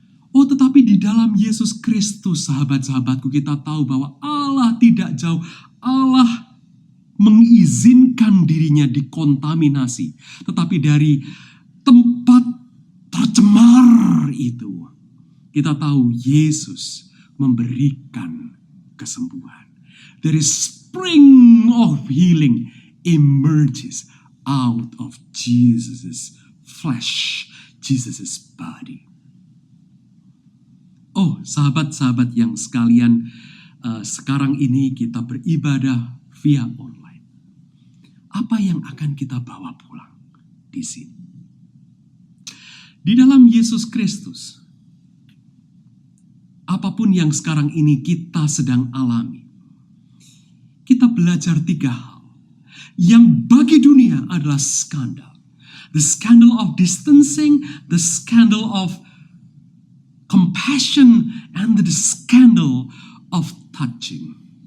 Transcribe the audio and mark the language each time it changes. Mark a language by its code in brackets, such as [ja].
[id] Oh, tetapi di dalam Yesus Kristus, sahabat-sahabatku, kita tahu bahwa Allah tidak jauh. Allah mengizinkan dirinya dikontaminasi. Tetapi dari tempat tercemar itu, kita tahu Yesus memberikan kesembuhan. Dari [en] spring of healing emerges out of Jesus' flesh, Jesus' body. [id] Oh, sahabat-sahabat yang sekalian, sekarang ini kita beribadah via online. Apa yang akan kita bawa pulang di sini? Di dalam Yesus Kristus, apapun yang sekarang ini kita sedang alami, kita belajar 3 hal. Yang bagi dunia adalah skandal. [en] The scandal of distancing, the scandal of compassion, and the scandal of touching.